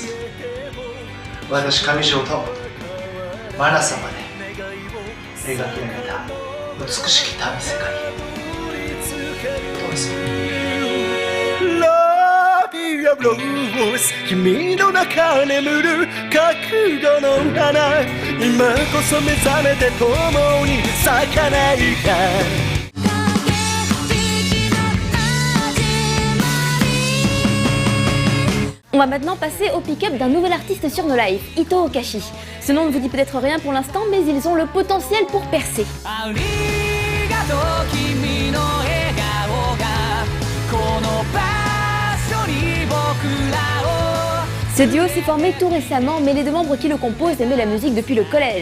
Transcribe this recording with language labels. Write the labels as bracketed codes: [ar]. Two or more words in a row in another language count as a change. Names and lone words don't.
[ja] 私上条とマナ様で描き上げた美しき旅世界どうぞ。ラビアブローズ、君の中眠る覚悟の花、今こそ目覚めて共に咲かないか。 [fr] On va maintenant passer au pick-up d'un nouvel artiste sur No Life, Ito Okashi. Ce nom ne vous dit peut-être rien pour l'instant, mais ils ont le potentiel pour percer. Ce duo s'est formé tout récemment, mais les 2 membres qui le composent aimaient la musique depuis le collège.